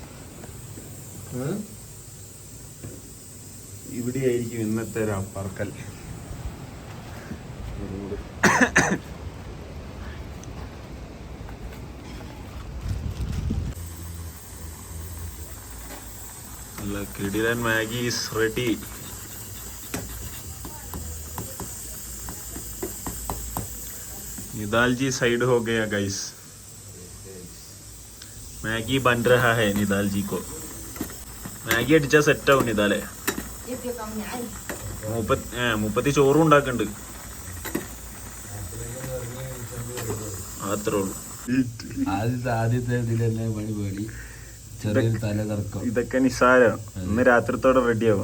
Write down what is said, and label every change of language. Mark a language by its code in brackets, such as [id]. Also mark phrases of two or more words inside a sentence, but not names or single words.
[ml] ഇവിടെയായിരിക്കും ഇന്നത്തെ ഒരു പറക്കൽ. കിടിലൻ മാഗി [en] is ready. [hi] निदाल जी साइड हो गया गाइस. मैगी बन रहा है निदाल जी को. [ml] मैगी അടിച്ചാ സെറ്റ് ആവും നിദാലെ. മുപ്പത്തി ചോറും ഉണ്ടാക്കുന്നുണ്ട്. അത്രേ ഉള്ളൂ. ഇതൊക്കെ നിസ്സാരം. ഇന്ന് രാത്രിത്തോടെ റെഡിയാവും.